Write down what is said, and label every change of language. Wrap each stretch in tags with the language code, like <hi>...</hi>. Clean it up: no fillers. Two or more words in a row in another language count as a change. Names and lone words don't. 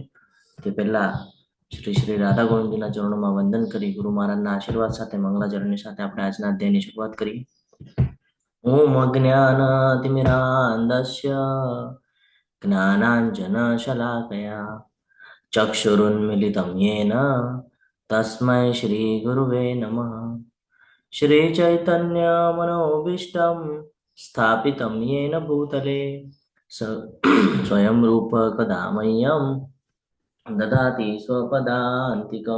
<gu>તે પહેલા શ્રી શ્રી રાધા ગોવિંદજીના ચરણોમાં વંદન કરી ગુરુ મહારાજના આશીર્વાદ સાથે મંગલાચરણની સાથે આપણે આજના અધ્યાયની શરૂઆત કરીએ.</gu> <sa>ઓમ અજ્ઞાનાતિમિરાન્ધસ્ય જ્ઞાનાંજનશલાકયા ચક્ષુરુન્મિલિतं येन तस्मै श्रीगुरुवे नमः. श्रीचैतन्यमनोभीष्टं स्थापितं येन भूतले स्वयं रूप कदा मह्यं ददाति स्वपदान्तिकं.</sa>